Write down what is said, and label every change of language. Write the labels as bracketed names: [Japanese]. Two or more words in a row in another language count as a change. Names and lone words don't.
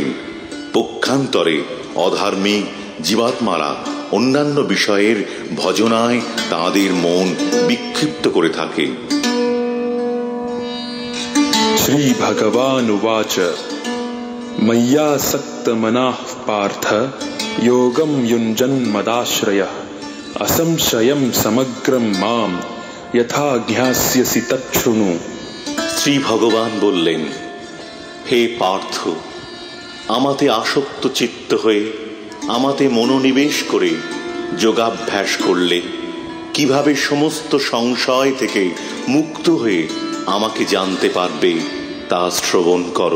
[Bangla] পক্ষান্তরে অধার্মিক জীবাত্মারা অন্যান্য বিষয়ের ভজনায় তাঁদের মন বিক্ষিপ্ত করে থাকে। [Sanskrit] শ্রী ভগবান উবাচ ময়্যাসক্তমনঃ পার্থ যোগম युञ्जन् मदाश्रयः असंशयं समग्रं मां यथा ज्ञास्यसि तच्छृणु। [Bangla] শ্রী ভগবান বললেন, হে পার্থ, আমাতে আসক্ত চিত্ত হয়ে আমাতে মনোনিবেশ করে যোগাভ্যাস করলে কিভাবে সমস্ত সংশয় থেকে মুক্ত হয়ে আমাকে জানতে পারবে তা শ্রবণ করো।